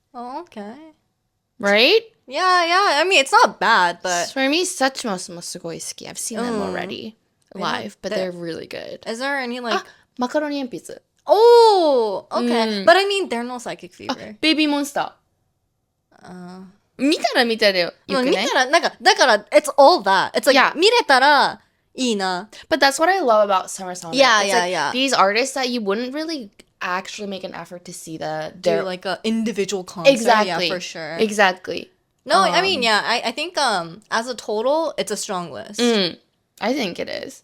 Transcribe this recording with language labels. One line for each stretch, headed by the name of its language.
English: Oh, okay. Right? Yeah. I mean, it's not bad, but For me, Sachimo's
Japanese: mo sugoi suki.
English: I've seen them already live, but they're really good. is there any like... Macaroni and Pizza. Oh, okay. But I mean, they're no Psychic Fever. Baby Monster.
Japanese: 見たら見たでよくない？見たら、なんか、だから、
English: it's all that. It's like, Yeah.
Japanese: 見れたらいいな。
English: But that's what I love about Summer Sonic. Yeah, It's yeah, like yeah. These artists that you wouldn't really actually make an effort to see Do their like a individual concert. exactly Yeah, for sure. Exactly. No, I mean, yeah, I think as a total, it's a strong list. I think it is.